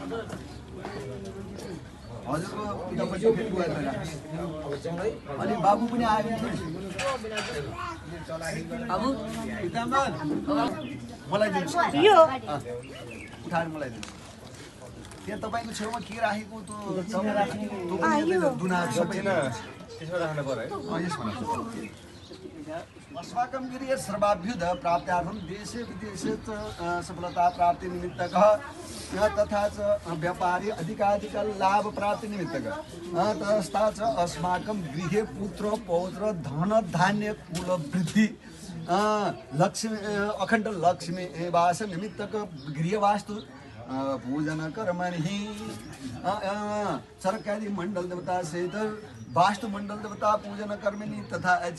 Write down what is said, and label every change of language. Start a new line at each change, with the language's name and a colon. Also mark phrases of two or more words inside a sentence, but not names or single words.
Nepali: हजुरको उतापट्टि फेरि गएर राख्नुहोस् अनि बाबु पनि आयो मलाई दिनुहोस् उठाएर मलाई दिनुहोस् त्यहाँ तपाईँको छेउमा के राखेको दुनाहरू सबै
Sanskrit: अस्माकं गिरिय सर्वाभ्युद प्राप्त्यार्थं देशे विदेशे च सफलता प्राप्ति निमित्तकः तथा च व्यापारी अधिकाधिक लाभ प्राप्ति निमित्तकः तथा च अस्माकं गृहे पुत्र पौत्र धन धान्य कुल वृद्धि लक्ष्मी अखण्ड लक्ष्मी वास निमित्तक गृहवास्तु पूजन कर्मणि सरकारी मंडल देवता सहित वास्तु मंडल देवता पूजन कर्मिणी तथा